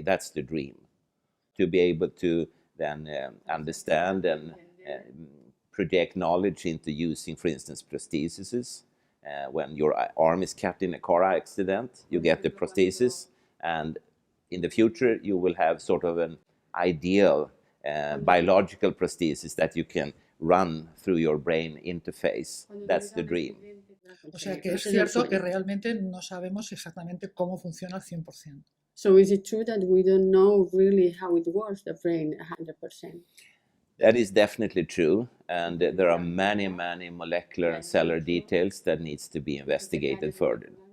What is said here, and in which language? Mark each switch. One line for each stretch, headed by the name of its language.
English: That's the dream, to be able to then understand and project knowledge into using, for instance, prostheses. When your arm is cut in a car accident, you get the prosthesis, and in the future, you will have sort of an ideal biological prosthesis that you can run through your brain interface. That's the dream.
Spanish: O sea, que es cierto que realmente no sabemos exactamente cómo funciona al 100%.
English: So is it true that we don't know really how it works, the brain, 100%? That is definitely true, and there are many molecular and cellular details that needs to be investigated further.